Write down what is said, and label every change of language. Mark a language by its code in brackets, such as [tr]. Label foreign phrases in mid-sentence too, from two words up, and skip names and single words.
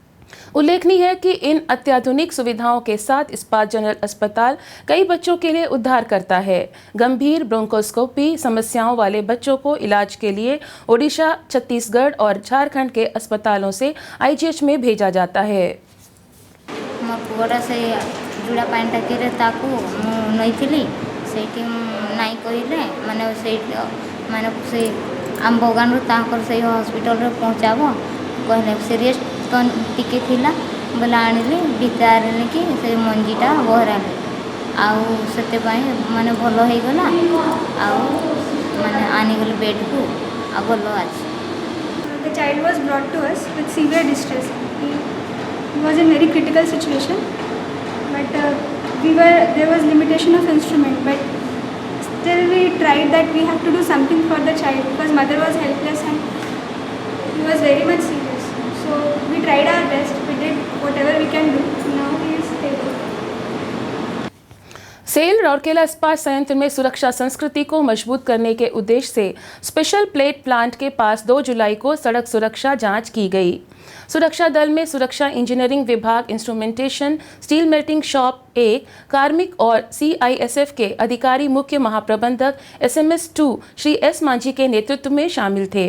[hi] उल्लेखनीय है कि इन अत्याधुनिक सुविधाओं के साथ इस्पात जनरल अस्पताल कई बच्चों के लिए उद्धार करता है। गंभीर ब्रोंकोस्कोपी समस्याओं वाले बच्चों को इलाज के लिए ओडिशा, छत्तीसगढ़ और झारखंड के अस्पतालों से आईजीएच में भेजा जाता है। [or] ମୋ ପୁଅଟା ସେ ଜୁଡ଼ା ପାଣି ଟାଙ୍କିରେ ତାକୁ ମୁଁ ନେଇଥିଲି, ସେଇଠି ନାଇଁ କହିଲେ ମାନେ ସେ ଆମ ବଗାନରୁ ତାଙ୍କର ସେଇ ହସ୍ପିଟାଲରେ ପହଞ୍ଚାବ କହିଲେ। ସିରିୟସ୍ ତ ଟିକେ ଥିଲା ବୋଲେ ଆଣିଲି, ଭିତରେ ଆଣିକି ସେ ମଞ୍ଜିଟା ବହରାଲି, ଆଉ ସେଥିପାଇଁ ମାନେ ଭଲ ହେଇଗଲା, ଆଉ ମାନେ ଆଣିଗଲି ବେଡ଼୍କୁ, ଆଉ ଭଲ ଅଛି। [en] The child was brought to us with severe distress. He was in very critical situation, but there was limitation of instrument, but still we tried that we have to do something for the child because mother was helpless and he was very much serious. So we tried our best, we did whatever we can do. Now he is stable. [hi] सेल राउरकेला इस्पात संयंत्र में सुरक्षा संस्कृति को मजबूत करने के उद्देश्य से स्पेशल प्लेट प्लांट के पास 2 जुलाई को सड़क सुरक्षा जांच की गई। सुरक्षा दल में सुरक्षा इंजीनियरिंग विभाग, इंस्ट्रूमेंटेशन, स्टील मेल्टिंग शॉप 1, कार्मिक और CISF के अधिकारी मुख्य महाप्रबंधक SMS 2 श्री S मांझी के नेतृत्व में शामिल थे।